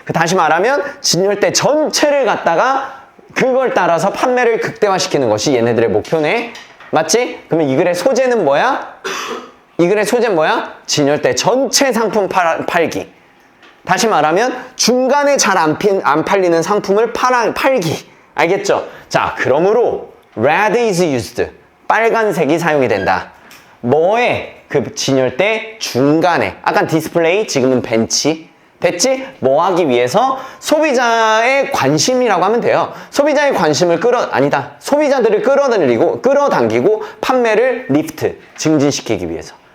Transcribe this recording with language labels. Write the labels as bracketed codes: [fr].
[ko] 다시 말하면 진열대 전체를 갖다가 그걸 따라서 판매를 극대화시키는 것이 얘네들의 목표네. 맞지? 그러면 이 글의 소재는 뭐야? 이 글의 소재는 뭐야? 진열대 전체 상품 팔기. 다시 말하면 중간에 잘 안 팔리는 상품을 팔기. 알겠죠? 자, 그러므로 [en] red is used. [ko] 빨간색이 사용이 된다. 뭐에? 그 진열대 중간에. 아까 디스플레이, 지금은 벤치. 됐지? 뭐 하기 위해서? 소비자의 관심이라고 하면 돼요. 소비자의 관심을 소비자들을 끌어당기고 판매를 리프트, 증진시키기 위해서.